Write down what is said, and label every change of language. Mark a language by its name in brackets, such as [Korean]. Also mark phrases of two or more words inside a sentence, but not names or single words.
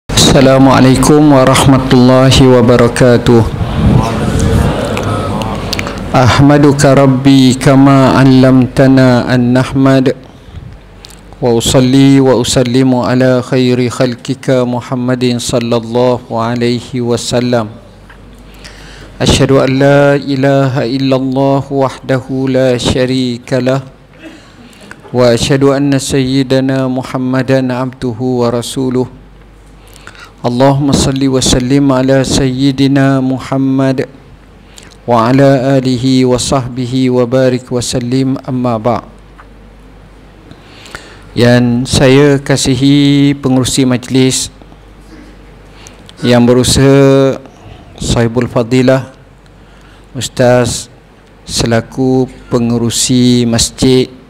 [Arabic] السلام عليكم ورحمة الله وبركاته. أحمدك ربي كما علمتنا أن نحمد وأصلي وأسلم على خير خلقك محمد صلى الله عليه وسلم. أشهد أن لا إله إلا الله وحده لا شريك له وأشهد أن سيدنا محمدا عبده ورسوله. اللهم صل وسلم على سيدنا محمد وعلى آله وصحبه وبارك وسلم، أما بعد'. [Malay] Yang saya kasihi pengerusi majlis, yang berusaha [Arabic] صاحب الفضيلة [Malay] Ustaz selaku pengerusi masjid,